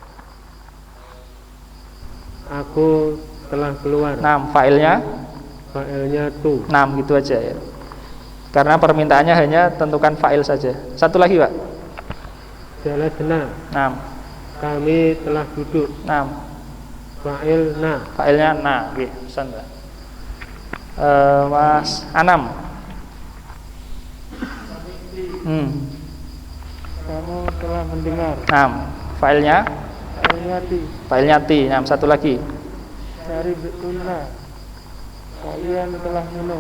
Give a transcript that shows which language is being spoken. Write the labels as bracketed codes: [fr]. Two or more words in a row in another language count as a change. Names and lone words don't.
[id] Aku telah keluar. 6. Fa'ilnya? Fa'ilnya tu. 6 gitu aja ya. Karena permintaannya hanya tentukan fa'il saja. Satu lagi, Pak. Jalasna. 6. Kami telah duduk. 6. Fa'il na. Fa'ilnya na. Oke, pesan Pak. Mas Anam. Kamu telah mendengar. 6. Fa'ilnya? Fa'ilnya ti. Fa'ilnya ti. 6. Satu lagi. Dari betulna. Kalian telah minum.